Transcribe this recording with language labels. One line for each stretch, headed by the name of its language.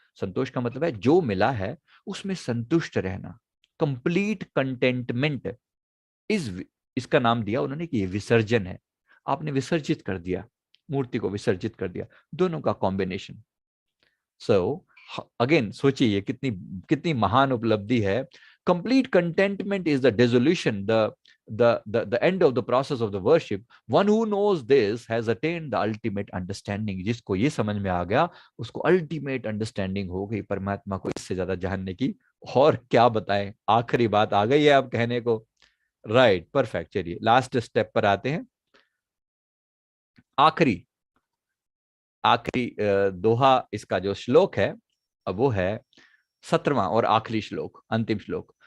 Hindi: संतोष का मतलब है जो मिला है उसमें संतुष्ट रहना। कंप्लीट कंटेंटमेंट इस इसका नाम दिया उन्होंने कि ये विसर्जन है। आपने विसर्जित कर दिया, मूर्ति को विसर्जित कर दिया, दोनों का कॉम्बिनेशन। सो अगेन सोचिए ये कितनी कितनी महान उपलब्धि है।
English: Complete contentment is the dissolution, the end of the process of the worship. One who knows this has attained the ultimate understanding.
Hindi: जिसको ये समझ में आ गया उसको अल्टीमेट अंडरस्टैंडिंग हो गई परमात्मा को इससे ज्यादा जानने की। और क्या बताएं, आखिरी बात आ गई है अब कहने को। Right, perfect. चलिए लास्ट स्टेप पर आते हैं। आखिरी आखिरी दोहा इसका जो श्लोक है अब वो है 17वां और आखिरी श्लोक, अंतिम श्लोक।